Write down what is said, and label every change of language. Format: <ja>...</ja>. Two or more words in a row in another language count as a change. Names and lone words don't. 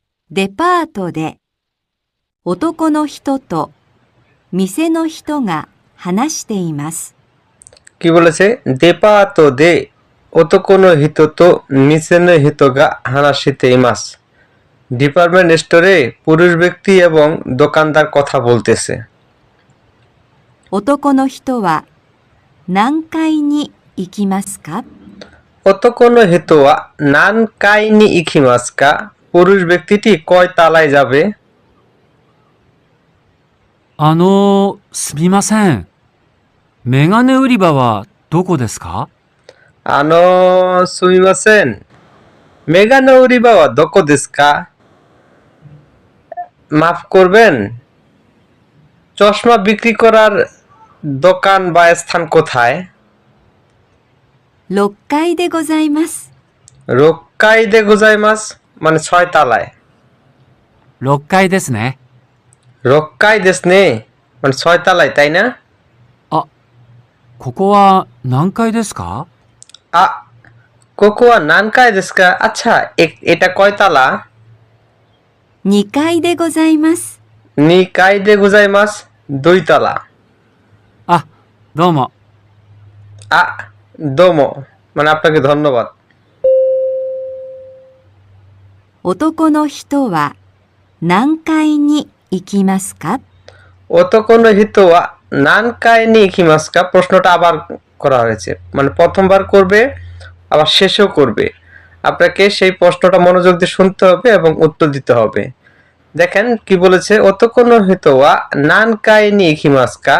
<ja>デパートで男の人と店の人が話しています。</ja> <bn>কি বলেছে?</bn> <ja>デパートで男の人と店の人が話しています.</ja> <bn>ডিপার্টমেন্ট স্টোরে পুরুষ ব্যক্তি এবং দোকানদার কথা বলতেছে।</bn> <ja>男の人は何階に行きますか? 男の人は何階に行きますか?</ja> <bn>পুরুষ ব্যক্তিটি কয় তালায় যাবে?</bn> <ja>すみません。メガネ売り場はどこですか? すみません。メガネ売り場はどこですか?</ja> <bn>মাফ করবেন, চশমা বিক্রি করার দোকান বা স্থান কোথায়?</bn> <ja>6 階でございます。六階でございます</ja> <bn>মানে 6 তালায়।</bn> <ja>6 階ですね。六階ですね</ja> <bn>মানে 6 তালায়, তাই না?</bn> <ja>ここは何階ですか? ここは何階ですか?</ja> <bn>আচ্ছা, এটা কয় তালা?</bn> <ja>2 階でございます。二階でございます 2 তালা। どうも。</ja> <bn>দোমো মানে আপনাকে ধন্যবাদ।</bn> <ja>男の人は何階に行きますか? 男の人は何階に行きますか?</ja> <bn>প্রশ্নটা আবার করা হয়েছে, মানে প্রথমবার করবে আবার শেষেও করবে। আপনাকে সেই প্রশ্নটা মনোযোগ দিয়ে শুনতে হবে এবং উত্তর দিতে হবে। দেখেন কি বলেছে,</bn> <ja>男の人は何階に行きますか?</ja>